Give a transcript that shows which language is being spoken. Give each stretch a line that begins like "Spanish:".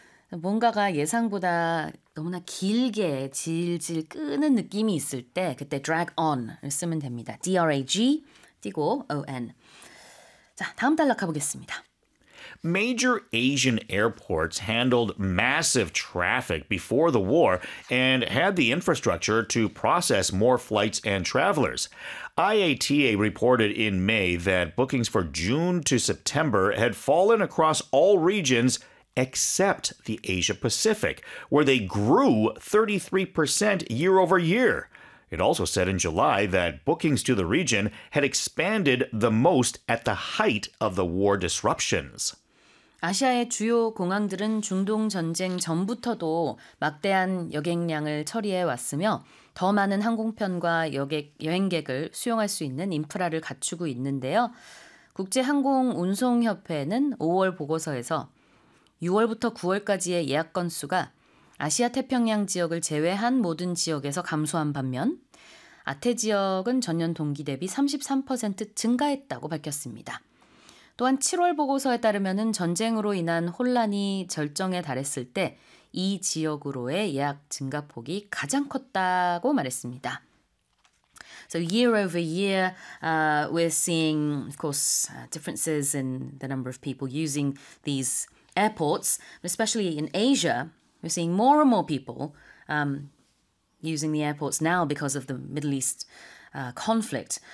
Korean: 뭔가가 예상보다 너무나 길게 질질 끄는 느낌이 있을 때 그때 drag on을 쓰면 됩니다. D-R-A-G, 띄고 O-N. 자, 다음 단락 가보겠습니다.
English: Major Asian airports handled massive traffic before the war and had the infrastructure to process more flights and travelers. IATA reported in May that bookings for June to September had fallen across all regions except the Asia-Pacific, where they grew 33% year-over-year. It also said in July that bookings to the region had expanded the most at the height of the war disruptions.
Korean: 아시아의 주요 공항들은 중동 전쟁 전부터도 막대한 여객량을 처리해 왔으며 더 많은 항공편과 여행객을 수용할 수 있는 인프라를 갖추고 있는데요. 국제항공운송협회는 5월 보고서에서 6월부터 9월까지의 예약 건수가 아시아 태평양 지역을 제외한 모든 지역에서 감소한 반면 아태 지역은 전년 동기 대비 33% 증가했다고 밝혔습니다. 또한 7월 보고서에 따르면 전쟁으로 인한 혼란이 절정에 달했을 때 이 지역으로의 예약 증가폭이 가장 컸다고 말했습니다.
English: So year over year, we're seeing, of course, differences in the number of people using these airports, especially in Asia. We're seeing more and more people using the airports now because of the Middle East conflict.